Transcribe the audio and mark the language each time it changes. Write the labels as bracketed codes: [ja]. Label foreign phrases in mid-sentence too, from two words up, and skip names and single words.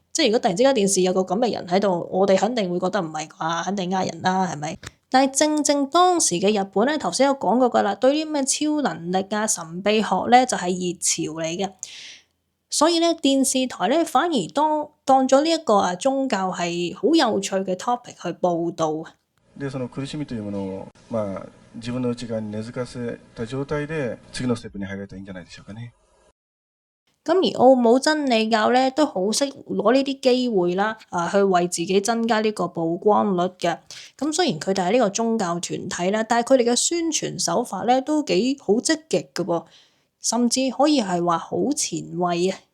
[yue] 即係如果突然之間電視有個咁嘅人喺度，我哋肯定會覺得唔係啩，肯定呃人啦，係咪？但係正正當時嘅日本咧，頭先有講過㗎啦，對啲咩超能力啊、神秘學咧，就係熱潮嚟嘅。所以咧，電視台咧反而當咗呢一個宗教係好有趣嘅 topic 去報導。 [ja] でその苦しみというものを、自分の內側に根付かせた狀態で次のステップに入れたらいいんじゃないでしょうかね。 [yue] 咁而奧姆真理教咧都好識攞呢啲機會啦，去為自己增加呢個曝光率嘅。咁雖然佢哋係呢個宗教團體啦，但係佢哋嘅宣傳手法咧都幾好積極嘅喎。甚至可以係話好前衛啊！